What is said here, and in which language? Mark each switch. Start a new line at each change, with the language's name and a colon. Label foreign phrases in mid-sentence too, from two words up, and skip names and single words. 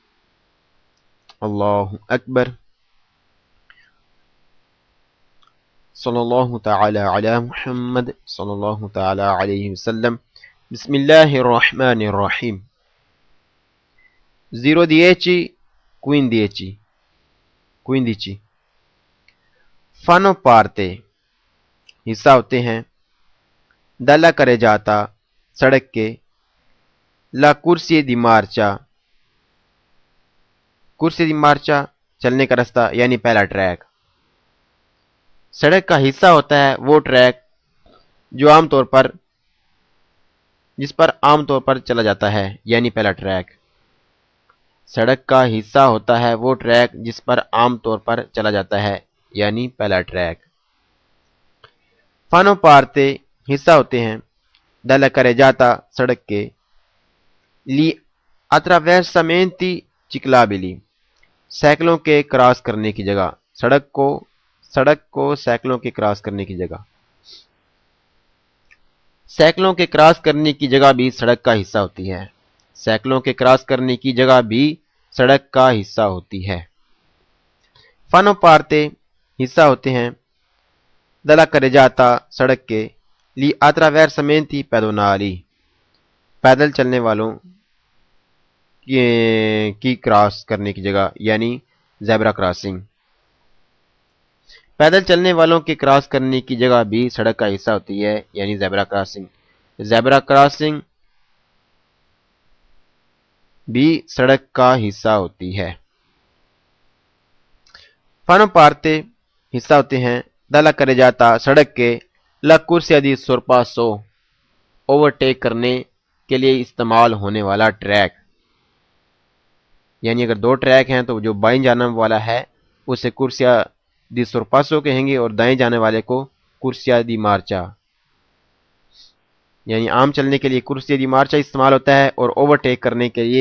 Arabic: اللہ اکبر صلی اللہ تعالی علی محمد صلی اللہ تعالی علیہ وسلم بسم اللہ الرحمن الرحیم 0-10 15
Italian: fanno parte
Urdu: حصہ ہوتے ہیں
Italian: dalla carreggiata
Urdu: سڑک کے
Italian: la corsia di
Urdu: marcia چلنے کا راستہ یعنی پہلا ٹریک سڑک کا حصہ ہوتا ہے وہ ٹریک جس پر عام طور پر چلا جاتا ہے یعنی پہلا ٹریک سڑک کا حصہ ہوتا ہے وہ ٹریک جس پر عام طور پر چلا جاتا ہے یعنی پہلا ٹریک
Italian: fanno parte
Urdu: حصہ ہوتے ہیں
Italian: dalla carreggiata
Urdu: سڑک کے
Italian: gli attraversamenti ciclabili
Urdu: سائیکلوں کے کراس کرنے کی جگہ سڑک کو سائیکلوں کے کراس کرنے کی جگہ سائیکلوں کے کراس کرنے کی جگہ بھی سڑک کا حصہ ہوتی ہے سائیکلوں کے کراس کرنے کی جگہ بھی سڑک کا حصہ ہوتی ہے
Italian: fanno parte
Urdu: حصہ ہوتے ہیں
Italian: dalla carreggiata
Urdu: سڑک کے
Italian: gli attraversamenti pedonali
Urdu: پیدل چلنے والوں کی کراس کرنے کی جگہ یعنی زیبرا کراسنگ پیدل چلنے والوں کے کراس کرنے کی جگہ بھی سڑک کا حصہ ہوتی ہے یعنی زیبرا کراسنگ بھی سڑک کا حصہ ہوتی ہے
Italian: fanno parte
Urdu: حصہ ہوتے ہیں
Italian: dalla carreggiata
Urdu: سڑک کے
Italian: la corsia di sorpasso
Urdu: اوورٹیک کرنے کے لیے استعمال ہونے والا ٹریک یعنی اگر دو ٹریک ہیں تو جو بائیں جانب والا ہے اسے
Italian: corsia di sorpasso
Urdu: کہیں گے اور دائیں جانے والے کو
Italian: corsia di marcia
Urdu: یعنی عام چلنے کے لیے
Italian: corsia di marcia
Urdu: استعمال ہوتا ہے اور اوورٹیک کرنے کے لیے